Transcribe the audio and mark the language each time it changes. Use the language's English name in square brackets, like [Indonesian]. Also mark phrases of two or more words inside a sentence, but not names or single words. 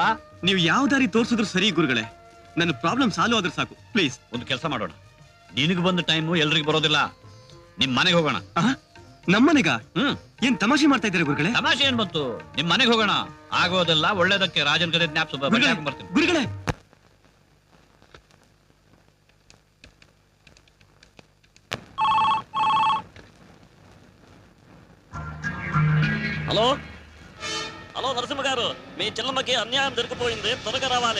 [Kannada] ನೀವು ಯಾವ ದಾರಿ ತೋರಿಸಿದ್ರು ಸರಿ ಗುರುಗಳೇ, ನನ್ನ [English] problem solve [Kannada] ಆದ್ರೆ ಸಾಕು ಪ್ಲೀಸ್. ಒಂದು ಕೆಲಸ ಮಾಡೋಣ, ನಿನಗೆ ಬಂದ ಟೈಮು ಎಲ್ರಿಗೂ ಬರೋದಿಲ್ಲ. ನಿಮ್ ಮನೆಗೆ ಹೋಗೋಣ. ನಮ್ಮನೆಗ? ಏನ್ ತಮಾಷೆ ಮಾಡ್ತಾ ಇದ್ದಾರೆ ಗುರುಗಳೇ? ತಮಾಷೆ ಏನ್ ಬಂತು, ನಿಮ್ ಮನೆಗೆ ಹೋಗೋಣ. ಆಗೋದೆಲ್ಲ ಒಳ್ಳೇದಕ್ಕೆ. ರಾಜನ್ ಕತೆ ಜ್ಞಾಪಿಸ ಬರ್ತೀನಿ. ಗುರುಗಳೇ, [Telugu] హలో హలో నరసింహ గారు, మీ చెల్లమ్మకి అన్యాయం జరిగిపోయింది, త్వరగా రావాలి.